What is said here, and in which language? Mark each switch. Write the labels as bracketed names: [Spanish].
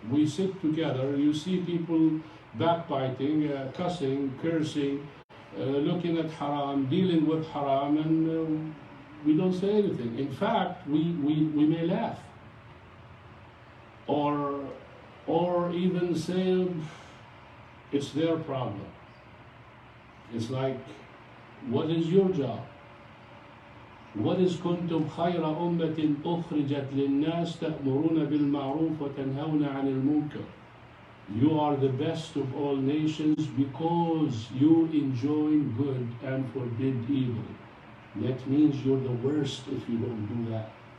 [English] We sit together, you see people backbiting, cussing, cursing, looking at haram, dealing with haram, and we don't say anything. In fact, we may laugh. Or even say, it's their problem. It's like, what is your job? What is [Arabic] كنتم خير أمة أخرجت للناس تأمرون بالمعروف وتنهون عن المنكر. [English] You are the best of all nations because you enjoin good and forbid evil. That means you're the worst if you don't do that.